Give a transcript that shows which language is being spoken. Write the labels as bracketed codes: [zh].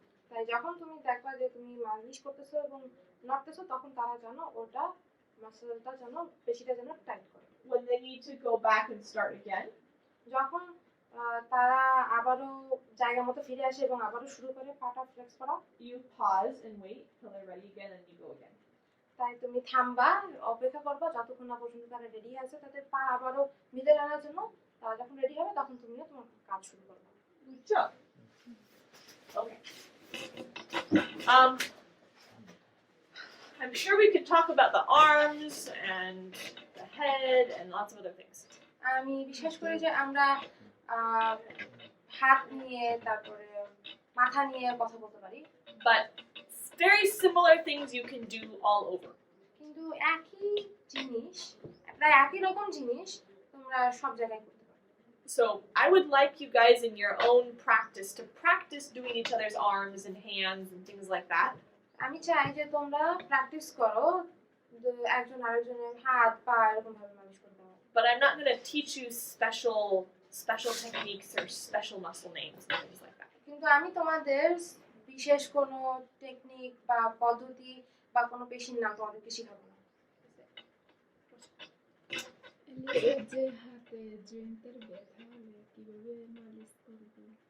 [bn] তাই যখন তুমি দেখবা যে তুমি মালিশ করতেছো এবং নড়তেছো তখন তারা যেন ওটা মাসাজটা যেন পেশিটা যেন টাইট করে। [en] When they need to go back and start again, [bn] যখন তারা আবারও জায়গা মতো ফিরে আসে এবং আবারও শুরু করে পাটা ফ্লেক্স করা, [en] you pause and wait till they're ready again and you go again. [bn] তাই তুমি থামবা, অপেক্ষা করবা যতক্ষণ না পর্যন্ত তারা রেডি আছে তাদের পা আবারও মিলে আনার জন্য। তারা যখন রেডি হবে তখন তুমিও তোমার কাজ শুরু করবে। [en] Good job. Okay. I'm sure we could talk about the arms and the head and lots of other things. [bn] আমি বিশ্বাস করি যে আমরা হাত নিয়ে তারপরে মাথা নিয়ে কথা বলতে পারি, [en] But very similar things you can do all over. [bn] কিন্তু একই জিনিস, প্রায় একই রকম জিনিস তোমরা সব জায়গায় করতে পারো। [en] So I would like you guys in your own practice to practice doing each other's arms and hands and things like that. [bn] আমি চাই যে তোমরা প্র্যাকটিস করো একজন আরেকজনের হাত পা এরকম ভাবে মালিশ করতে হবে। [en] But I'm not going to teach you special techniques or special muscle names and things like that. [bn] কিন্তু আমি তোমাদের বিশেষ কোনো টেকনিক বা পদ্ধতি বা কোনো পেশির নাম তোমাদেরকে শেখাবো না। এই যে হাতে জয়েন্টের ব্যথা হলে কিভাবে মালিশ করবে?